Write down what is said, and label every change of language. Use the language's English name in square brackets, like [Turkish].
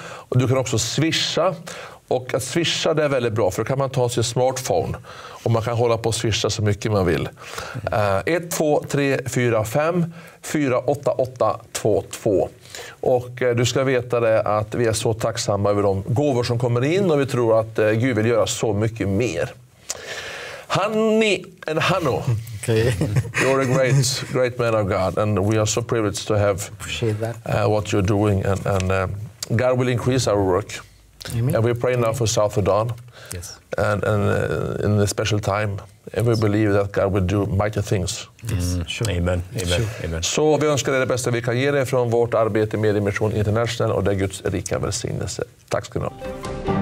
[Swedish] Och du kan också swisha. Och att swisha, det är väldigt bra, för då kan man ta sin smartphone och man kan hålla på och swisha så mycket man vill. 1 2 3 4 5 488 22. Och du ska veta det att vi är så tacksamma över de gåvor som kommer in, och vi tror att Gud vill göra så mycket mer. [English] Hanni and Hanno, you're a great man of God, and we are so privileged to have what you're doing, and God will increase our work. Amen. And we pray now for South Sudan, and in a special time, and we believe that God will do mighty things. Amen. Amen. [Swedish] Så vi önskar dig det bästa vi kan ge dig från vårt arbete med Mission International, och det är Guds rika välsignelse. Tack ska ni ha.